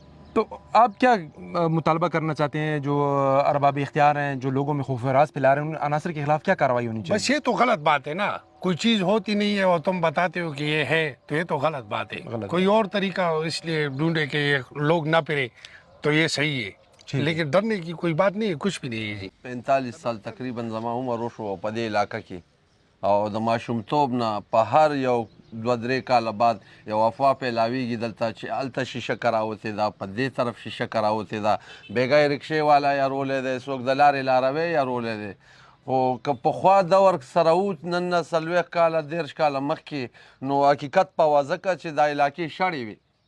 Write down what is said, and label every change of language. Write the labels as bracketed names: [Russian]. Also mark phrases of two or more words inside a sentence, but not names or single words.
[Urdu] تو آپ کیا مطالبہ کرنا چاہتے ہیں جو ارباب اختیار ہیں، جو لوگوں میں خوف و راز پھیلا رہے ہیں، ان عناصر کے خلاف کیا کارروائی ہونی چاہیے? بس یہ تو غلط بات ہے نا، کوئی چیز ہوتی نہیں ہے اور تم بتاتے ہو کہ یہ ہے، تو یہ تو غلط بات ہے. गलत کوئی اور طریقہ ہو اس لیے ڈھونڈے کہ یہ لوگ نہ پھرے، تو یہ صحیح ہے. لیکن ڈرنے کی کوئی بات نہیں ہے، کچھ بھی نہیں ہے جی. [Pashto] 45 साल तقریبا زما عمر وشو په دې علاقه کې، او د ماشومتوب نه په هر یو 2-3 کاله بعد یو افوا پیلاویږي دلته چې هلته شیشه کراوتې ده، په دې طرف شیشه کراوتې ده، بیګا یې رکشې والا یارولی دی، څوک د لارې لاروی یارولی دی. خو که پخوا دور سره و نن نه 40 کاله 30 کاله مخکې، نو حقیقت په وځکه چې دا علاقې شړې وي.